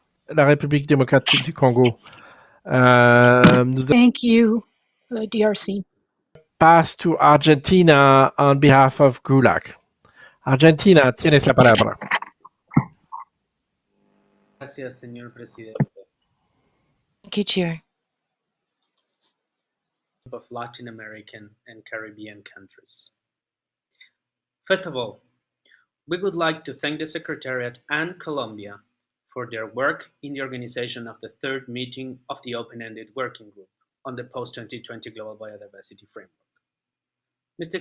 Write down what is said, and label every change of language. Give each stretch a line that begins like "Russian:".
French: La République démocratique du Congo.
English: Thank you, DRC. Pass to Argentina on behalf of GRULAC.
Spanish: Argentina, tienes la palabra. Gracias, señor presidente.
English: Thank you, Chair. Of Latin American and Caribbean countries. First of all, we would like to thank the Secretariat and Colombia for their work in the organization of the third meeting of the Open-Ended Working Group on the Post-2020 Global Biodiversity Framework. Mr.